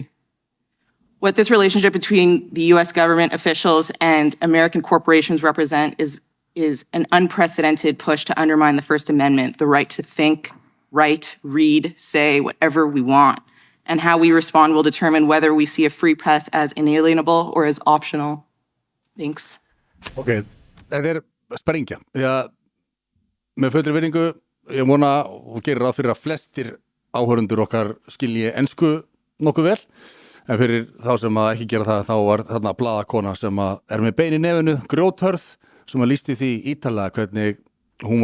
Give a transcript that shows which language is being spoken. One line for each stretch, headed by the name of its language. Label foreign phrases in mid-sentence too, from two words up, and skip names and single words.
English: What this relationship between the US government officials and American corporations represent is an unprecedented push to undermine the First Amendment, the right to think, write, read, say whatever we want. And how we respond will determine whether we see a free press as inalienable or as optional. Thanks.
Icelandic: Ok, þetta sprengja. Já, með fullri virðingu, ég vona og gerir ráð fyrir að flestir áhörundur okkar skilji ensku nokkuð vel, en fyrir þá sem að ekki gera það, þá var þarna blaðakona sem að með bein í nefinu, grjóthörð, sem að lýsti því ítarlega hvernig hún